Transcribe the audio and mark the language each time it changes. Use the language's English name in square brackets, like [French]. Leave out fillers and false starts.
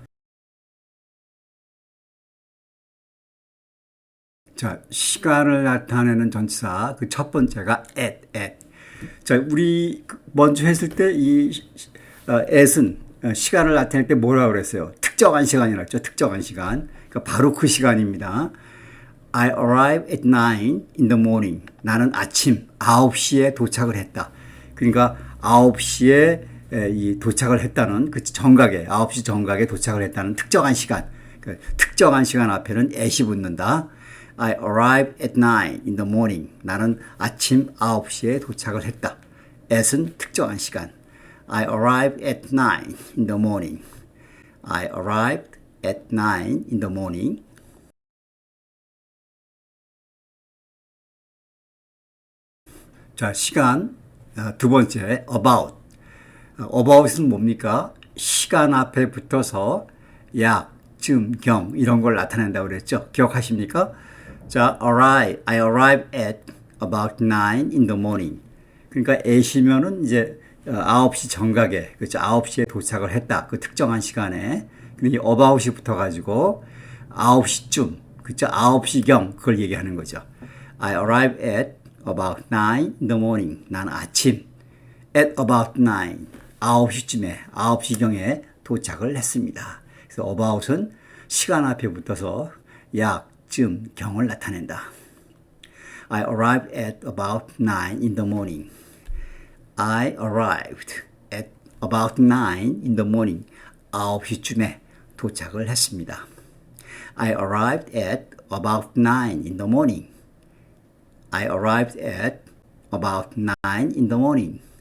[Korean] 자, 시간을 나타내는 전치사 그 첫 번째가 at. 자, 우리 먼저 했을 때 이 at은 시간을 나타낼 때 뭐라고 그랬어요? 특정한 시간이라고 했죠. 특정한 시간. 그러니까 바로 그 시간입니다. [English] I arrive at 9 in the morning. [Korean] 나는 아침 9시에 도착을 했다. 그러니까 9시에 도착을 했다는 그 정각에 9시 정각에 도착을 했다는 특정한 시간. 그러니까 특정한 시간 앞에는 at이 붙는다. [English] I arrive at 9 in the morning. [Korean] 나는 아침 9시에 도착을 했다. at은 특정한 시간. [English] I arrived at 9 in the morning. I arrived at 9 in the morning. [Korean] 자, 시간 두 번째 about. about은 뭡니까? 시간 앞에 붙어서 약, 쯤, 경 이런 걸 나타낸다고 그랬죠. 기억하십니까? 자, [English] I arrive at about 9 in the morning. [Korean] 그러니까 at이면은 이제 9시 정각에, 그렇죠. 9시에 도착을 했다. 그 특정한 시간에. 근데 이 about이 붙어가지고 9시쯤, 그렇죠. 9시경 그걸 얘기하는 거죠. [English] I arrive at about 9 in the morning. [Korean] 난 아침 [English] at about 9, [Korean] 9시쯤에, 9시경에 도착을 했습니다. 그래서 about은 시간 앞에 붙어서 약, 쯤, 경을 나타낸다. [English] I arrived at about 9 in the morning. I arrived at about 9 in the morning. [Korean] 9시쯤에 도착을 했습니다. [English] I arrived at about 9 in the morning. I arrived at about 9 in the morning.